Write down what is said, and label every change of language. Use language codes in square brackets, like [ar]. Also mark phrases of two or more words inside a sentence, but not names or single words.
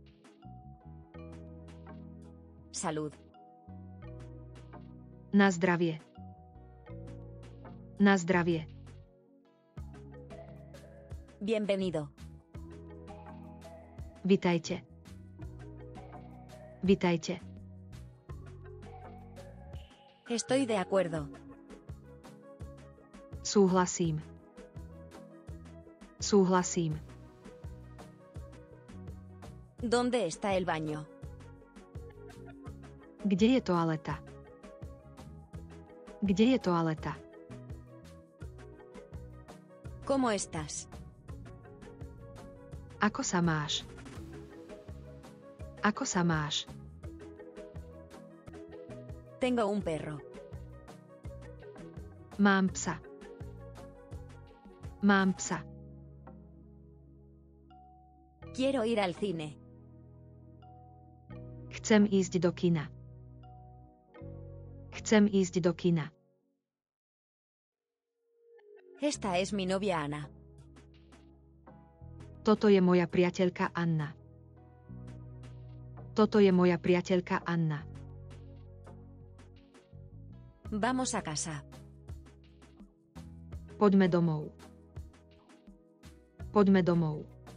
[es] Salud. [sk] Na zdravie. Na zdravie. [es] Bienvenido. [sk] Vitajte. Vitajte. [es] Estoy de acuerdo. [sk] Súhlasím. Súhlasím. [es] ¿Dónde está el baño? [sk] Kde je toaleta? Kde je toaleta? [es] ¿Cómo estás? [sk] Ako sa máš? Ako sa máš? [es] Tengo un perro. [sk] Mám psa. Mám psa. [es] Quiero ir al cine. [sk] Chcem ísť do kina. Chcem ísť do kina. [es] Esta es mi novia Ana. [sk] Toto je moja priateľka Anna. Toto je moja priateľka Anna. [es] Vamos a casa. [sk] Poďme domov. Poďme domov.